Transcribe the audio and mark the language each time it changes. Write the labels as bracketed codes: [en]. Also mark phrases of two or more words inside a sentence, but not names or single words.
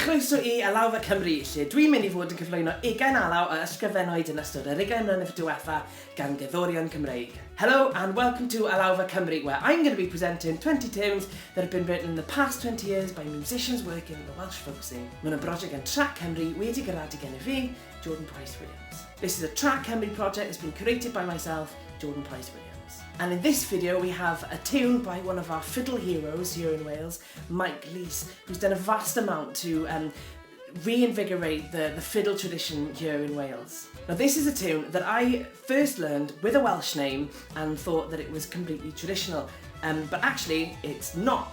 [cy] Croeso I Alawfa Cymru, lle dwi'n mynd I fod yn cyflwyno 20 alaw a ysgrifennwyd yn ystod yr 20 mlynedd diwethaf gan gerddorion Cymreig. [en] Hello and welcome to Alawfa Cymru, where I'm going to be presenting 20 tunes that have been written in the past 20 years by musicians working in the Welsh folk scene. [cy] Mae'n brosiect gan Trac Cymru wedi gyradu gen I fi, Jordan Price-Williams. [en] This is a Trac Cymru project that's been created by myself, Jordan Price-Williams. And in this video we have a tune by one of our fiddle heroes here in Wales, Lease, who's done a vast amount to reinvigorate the fiddle tradition here in Wales. Now this is a tune that I first learned with a Welsh name and thought that it was completely traditional, but actually it's not.